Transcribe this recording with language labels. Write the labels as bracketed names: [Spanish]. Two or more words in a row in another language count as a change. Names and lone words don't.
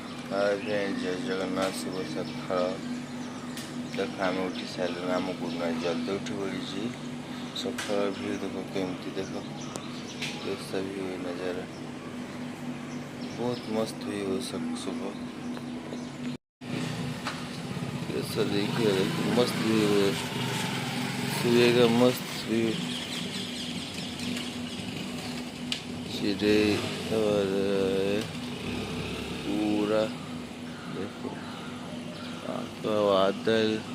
[English] Hi friends, [Hindi] जय जगन्नाथ। [Marathi] शुभ सकाळ। [Odia] ଦେଖ ଆମେ ଉଠି ସାରିଲୁଣି। ଆମ ଗୁରୁନା ଜଲ୍ଦି ଉଠି ପଡ଼ିଛି। ସକାଳ ଭିଉ ଦେଖ କେମିତି, ଦେଖ [Hindi] कैसा व्यू है नज़ारा, बहुत मस्त व्यू है। सुबह कैसा देखिए, मस्त व्यू है सुबह का, मस्त व्यू। चिड़े और पूरा देखो आपका बादल।